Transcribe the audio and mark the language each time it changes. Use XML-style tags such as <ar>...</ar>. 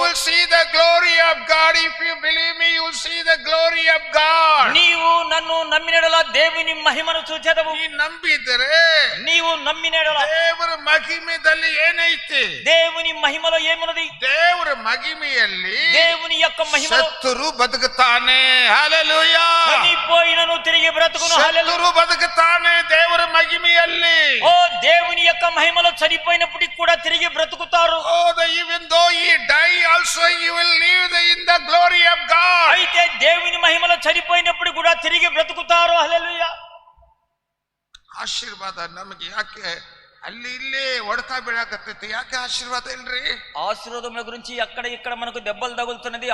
<en>will see the glory of God. If you believe me, you will see the glory of God.</en> <te>నీవు నన్ను నమ్మినెడల దేవుని మహిమను చూచెదవు.</te> <kn>ನೀ ನಂಬಿದರೆ</kn> <te>నీవు నమ్మినెడల</te> <kn>ದೇವರ ಮಹಿಮೆಯಲ್ಲಿ ಏನೈತಿ?</kn> <te>దేవుని మహిమలో ఏమున్నది?</te> <kn>ದೇವರ ಮಹಿಮೆಯಲ್ಲಿ</kn> <te>దేవుని యొక్క మహిమలో</te> <kn>ಸತ್ತರು ಬದುಕುತ್ತಾನೆ. ಹಲ್ಲೆಲೂಯಾ.</kn> <te>చనిపోయినను తిరిగి బ్రతుకును. హల్లెలూయా.</te> <kn>ಸತ್ತರು ಬದುಕುತ್ತಾನೆ ದೇವರ ಮಹಿಮೆಯಲ್ಲಿ.</kn> <te>ఓ దేవుని యొక్క మహిమలో చనిపోయినప్పటికి కూడా తిరిగి బ్రతుకుతారు.</te> <en>Even though he die also he will live in the glory of God.</en> <te>అయితే దేవుని మహిమలో చనిపోయినప్పుడు కూడా తిరిగి బ్రతుకుతారు. హల్లెలూయా.</te> <kn>ಆಶೀರ್ವಾದ ನಮಗೆ ಯಾಕೆ ಅಲ್ಲಿ ಇಲ್ಲಿ ಹೊಡೆತ ಬೀಳಾಕತ್ತೈತಿ? ಯಾಕೆ ಆಶೀರ್ವಾದ ಇಲ್ರಿ?</kn> <te>ఆశీర్వాదముల గురించి అక్కడ ఇక్కడ మనకు దెబ్బలు తగులుతున్నది.</te>